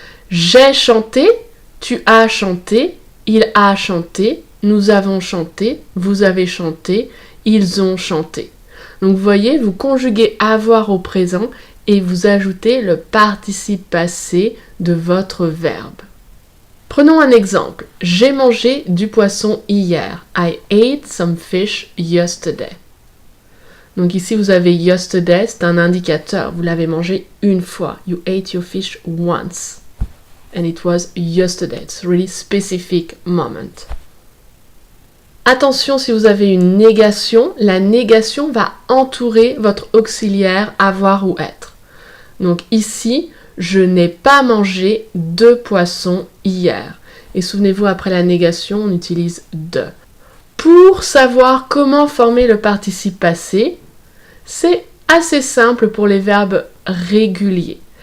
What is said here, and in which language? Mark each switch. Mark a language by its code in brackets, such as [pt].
[fr] J'ai chanté, tu as chanté, il a chanté, nous avons chanté, vous avez chanté, ils ont chanté. Donc vous voyez, vous conjuguez avoir au présent et vous ajoutez le participe passé de votre verbe. Prenons un exemple. J'ai mangé du poisson hier. [en] I ate some fish yesterday. [fr] Donc ici vous avez yesterday, c'est un indicateur. Vous l'avez mangé une fois. [en] You ate your fish once. And it was yesterday. It's a really specific moment. [fr] Attention, si vous avez une négation, la négation va entourer votre auxiliaire avoir ou être. Donc ici, je n'ai pas mangé de poisson hier. Et souvenez-vous, après la négation, on utilise de. Pour savoir comment former le participe passé, c'est assez simple pour les verbes réguliers.